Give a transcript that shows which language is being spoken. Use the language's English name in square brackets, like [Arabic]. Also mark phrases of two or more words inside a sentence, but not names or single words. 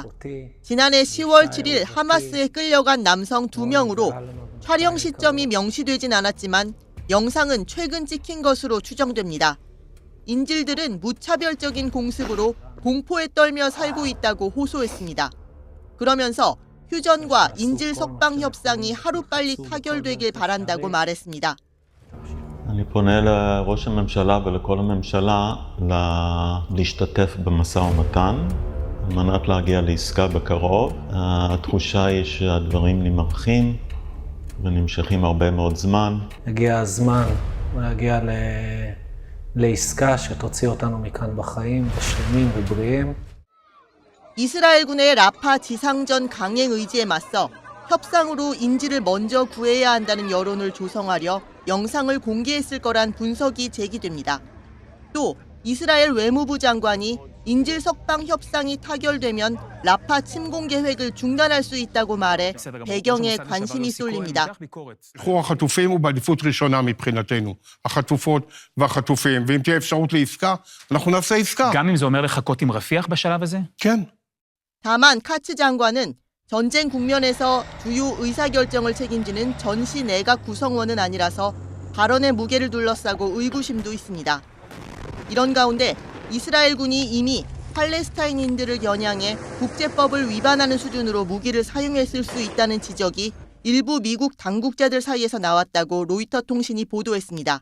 [Korean] 지난해 10월 7일 하마스에 끌려간 남성 2명으로 촬영 시점이 명시되진 않았지만 영상은 최근 찍힌 것으로 추정됩니다. 인질들은 무차별적인 공습으로 공포에 떨며 살고 있다고 호소했습니다. 그러면서 휴전과 인질 석방 협상이 하루빨리 타결되길 바란다고 말했습니다. [Hebrew] אני פונה לראש הממשלה ולכל הממשלה להשתתף במשא ומתן על מנת להגיע לעסקה בקרוב. התחושה היא שהדברים נמרחים ונמשכים הרבה מאוד זמן. הגיע הזמן להגיע לעסקה שתוציא אותנו מכאן בחיים ושלמים ובריאים. [Korean] 이스라엘군의 라파 지상전 강행 의지에 맞서 협상으로 인질을 먼저 구해야 한다는 여론을 조성하려 영상을 공개했을 거란 분석이 제기됩니다. 또 이스라엘 외무부 장관이 인질 석방 협상이 타결되면 라파 침공 계획을 중단할 수 있다고 말해 배경에 관심이 쏠립니다. [Hebrew] החטופים הוא בעדיפות ראשונה מבחינתנו. החטופות והחטופים, ואם תהיה אפשרות לעסקה, אנחנו נעשה עסקה. גם אם זה אומר לחכות עם רפיח בשלב הזה? כן. [Korean] 다만 카츠 장관은 전쟁 국면에서 주요 의사결정을 책임지는 전시 내각 구성원은 아니라서 발언의 무게를 둘러싸고 의구심도 있습니다. 이런 가운데 이스라엘군이 이미 팔레스타인인들을 겨냥해 국제법을 위반하는 수준으로 무기를 사용했을 수 있다는 지적이 일부 미국 당국자들 사이에서 나왔다고 로이터 통신이 보도했습니다.